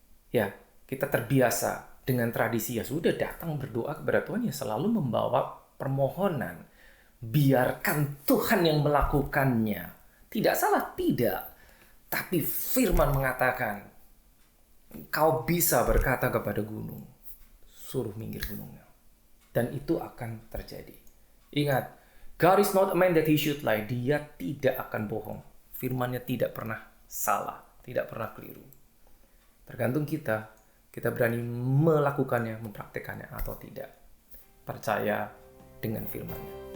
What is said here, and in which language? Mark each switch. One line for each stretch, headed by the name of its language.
Indonesian: Ya, kita terbiasa dengan tradisi. Ya sudah, datang berdoa kepada Tuhan, ya selalu membawa permohonan. Biarkan Tuhan yang melakukannya. Tidak salah, tidak. Tapi firman mengatakan, kau bisa berkata kepada gunung, suruh minggir gunungnya. Dan itu akan terjadi. Ingat,
English: God is not a man that he should lie.
Indonesian: Dia tidak akan bohong. Firman-Nya tidak pernah salah, tidak pernah keliru. Tergantung kita berani melakukannya, mempraktekannya atau tidak. Percaya dengan firman-Nya.